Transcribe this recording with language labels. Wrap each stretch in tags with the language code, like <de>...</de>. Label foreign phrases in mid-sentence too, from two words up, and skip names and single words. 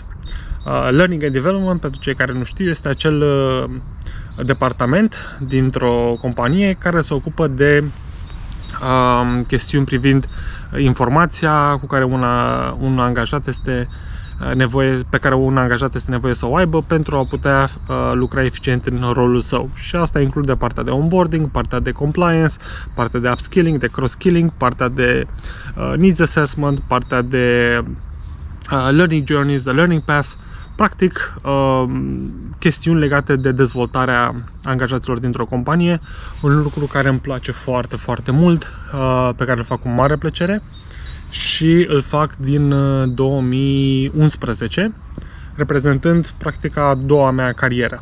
<en>Learning and Development,</en> <ro>pentru cei care nu știu, este acel departament dintr-o companie care se ocupă de chestiuni privind informația cu care un angajat este pe care un angajat este nevoie să o aibă pentru a putea lucra eficient în rolul său. Și asta include partea de onboarding, partea de compliance, partea de upskilling, de cross-skilling, partea de</ro> <en>needs assessment,</en> <ro>partea de</ro> <en>learning journeys, the learning path,</en> <ro>practic chestiuni legate de dezvoltarea angajaților dintr-o companie, un lucru care îmi place foarte, foarte mult, pe care îl fac cu mare plăcere și îl fac din 2011, reprezentând practic a doua mea carieră.</ro>